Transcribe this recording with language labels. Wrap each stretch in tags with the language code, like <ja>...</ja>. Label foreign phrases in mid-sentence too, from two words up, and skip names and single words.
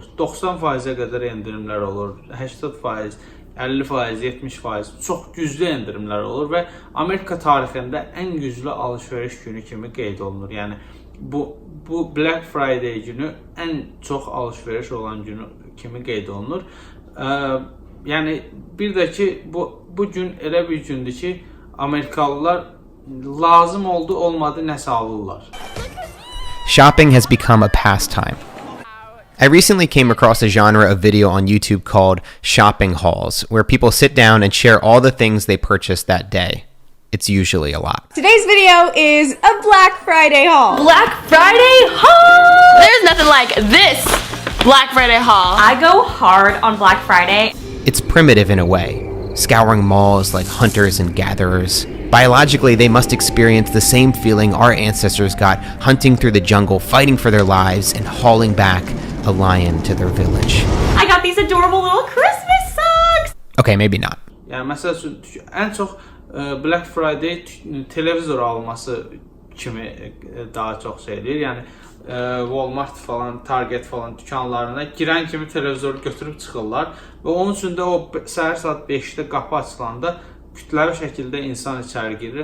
<az>90%-ə qədər endirimlər olur, 80%, 50%, 70%, çox güclü endirimlər olur və Amerika tarixində ən güclü alış-veriş günü kimi qeyd olunur. Yəni bu Black Friday günü ən çox alış-veriş olan günü kimi qeyd olunur. Yəni bir də ki, bu gün elə bir gündür ki, Amerikalılar lazım oldu, olmadı nəsə alırlar.</az> <en>Shopping has become a pastime. I recently came across a genre of video on YouTube called shopping hauls, where people sit down and share all the things they purchased that day. It's usually a lot. Today's video is a Black Friday haul. Black Friday haul! There's nothing like this Black Friday haul. I go hard on Black Friday. It's primitive in a way, scouring malls like hunters and gatherers. Biologically, they must experience the same feeling our ancestors got hunting through the jungle, fighting for their lives, and hauling back a lion to their village. I got these adorable little Christmas socks. Okay, maybe not.</en> <az>Yəni məsəl üçün ən çox Black Friday televizor alması kimi daha çox şey edir. Yəni Walmart falan, Target falan dükanlarına girən kimi televizoru götürüb çıxırlar və onun üçün də o səhər saat 5-də qapı açılanda kütləvi şəkildə insan içəri girir.</az>